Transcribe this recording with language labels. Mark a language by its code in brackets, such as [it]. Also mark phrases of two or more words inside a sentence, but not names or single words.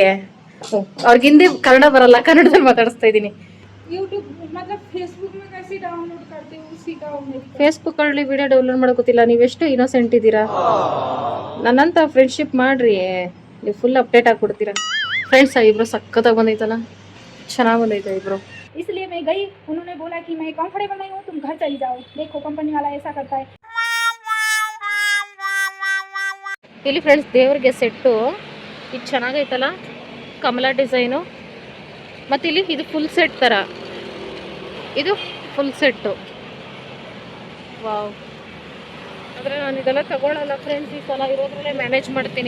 [kn] ಅವ್ರಿಗೆ ಹಿಂದಿ ಕನ್ನಡ ಬರಲ್ಲ, ಕನ್ನಡದಲ್ಲಿ ಮಾತಾಡಿಸ್ತಾ ಇದ್ದೀನಿ. ಫೇಸ್ಬುಕ್ ಅಲ್ಲಿ [en] video download [kn] ಮಾಡೋಕ್ಕಿಲ್ಲ. ನೀವೆಷ್ಟು ಇನ್ನೋಸೆಂಟ್ ಇದ್ದೀರಾ. ನನ್ನಂತ ಫ್ರೆಂಡ್ಶಿಪ್ ಮಾಡ್ರಿ, ನೀವು [en] full update [kn] ಆಗ್ಬಿಡ್ತೀರಾ. ಫ್ರೆಂಡ್ಸ್ ಇಬ್ರು ಸಕ್ಕತ್ತಾಗಿ ಬಂದೈತಲ್ಲ, ಚೆನ್ನಾಗಿ ಬಂದೈತೆ ಇಬ್ರು. [hi] इसलिए मैं गई, उन्होंने बोला कि मैं कंफर्टेबल नहीं हूँ, तुम घर चली जाओ, देखो कंपनी वाला ऐसा करता है. [kn] ಇಲ್ಲಿ ಫ್ರೆಂಡ್ಸ್ ದೇವ್ರಿಗೆ ಸೆಟ್ಟು ಇದು ಚೆನ್ನಾಗೈತಲ್ಲ, ಕಮಲ ಡಿಸೈನು. ಮತ್ತು ಇಲ್ಲಿ ಇದು [en] full set [kn] ಥರ, ಇದು [en] full set. [kn] ವಾವ್. ಆದರೆ ನಾನು ಇದೆಲ್ಲ ತಗೊಳ್ಳಲ್ಲ ಫ್ರೆಂಡ್ಸ್, ಈ ಸಲ ಇರೋದ್ರಲ್ಲೇ ಮ್ಯಾನೇಜ್ ಮಾಡ್ತೀನಿ.